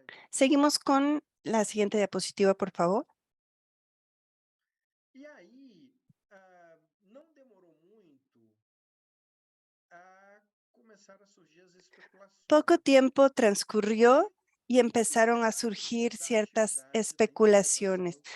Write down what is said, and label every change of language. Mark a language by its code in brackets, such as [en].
[es] Seguimos con la siguiente diapositiva, por favor. [pt] E aí, não demorou muito a começar a surgir as especulações. [es] Poco tiempo transcurrió y empezaron a surgir ciertas especulaciones.